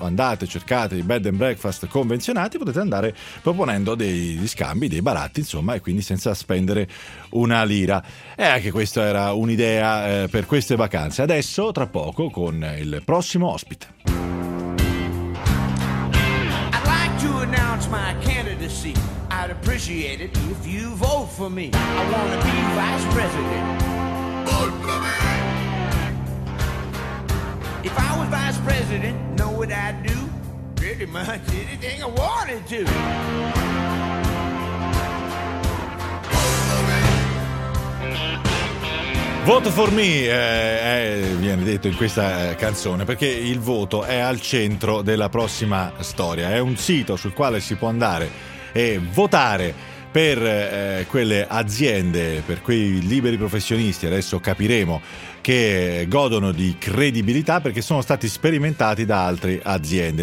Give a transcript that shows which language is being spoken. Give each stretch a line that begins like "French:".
Italian: Andate, cercate i bed and breakfast convenzionati, potete andare proponendo degli scambi, dei baratti, insomma, e quindi senza spendere una lira. E anche questa era un'idea per queste vacanze. Adesso, tra poco, con il prossimo ospite.
English: My candidacy, I'd appreciate it if you vote for me. I want to be vice president. Vote for me. If I was vice president, know what I'd do? Pretty much anything I wanted to. Vote for me,
Italian: viene detto in questa canzone, perché il voto è al centro della prossima storia. È un sito sul quale si può andare e votare per quelle aziende, per quei liberi professionisti, adesso capiremo, che godono di credibilità perché sono stati sperimentati da altre aziende.